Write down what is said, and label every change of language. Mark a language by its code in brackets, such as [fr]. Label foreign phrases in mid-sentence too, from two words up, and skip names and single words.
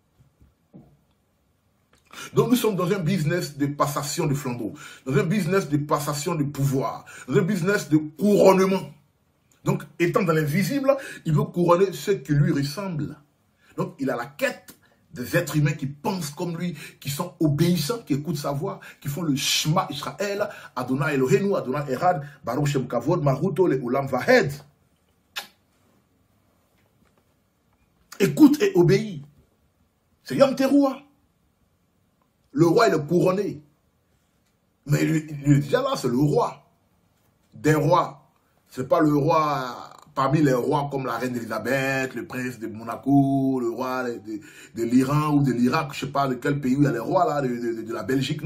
[fr] Donc nous sommes dans un business de passation de flambeau, dans un business de passation de pouvoir, dans un business de couronnement. Donc étant dans l'invisible, il veut couronner ceux qui lui ressemblent. Donc il a la quête des êtres humains qui pensent comme lui, qui sont obéissants, qui écoutent sa voix, qui font le [he] שמע ישראל, אדוני אלוהינו, אדוני אחד, ברוך שם כבוד, מלכותו לעולם ועד. [fr] Écoute et obéis. C'est Yom Teruah. Le roi est le couronné. Mais il est déjà là, c'est le roi. Des rois. Ce n'est pas le roi parmi les rois comme la reine Elisabeth, le prince de Monaco, le roi de l'Iran ou de l'Irak, je ne sais pas de quel pays où il y a les rois là, de la Belgique.